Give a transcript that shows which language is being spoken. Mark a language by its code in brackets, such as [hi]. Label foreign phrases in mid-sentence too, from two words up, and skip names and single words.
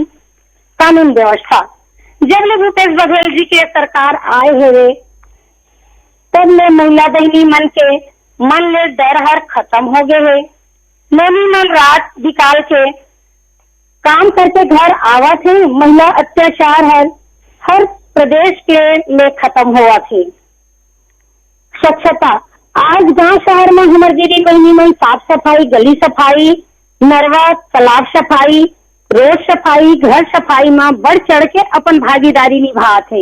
[hne] कानून व्यवस्था जब ले भूपेश बघेल जी के सरकार आए हुए तब ले महिला बहनी मन ले डर हर खत्म हो गए है। नैनी मन रात निकाल के काम करके घर आवा थे। महिला अत्याचार हर प्रदेश के ले खत्म हुआ थे। स्वच्छता आज गांव शहर में हमारे दीदी बहनी में साफ सफाई, गली सफाई, नरवा तालाब सफाई, रोड सफाई, घर सफाई में बढ़ चढ़ के अपन भागीदारी निभा थे।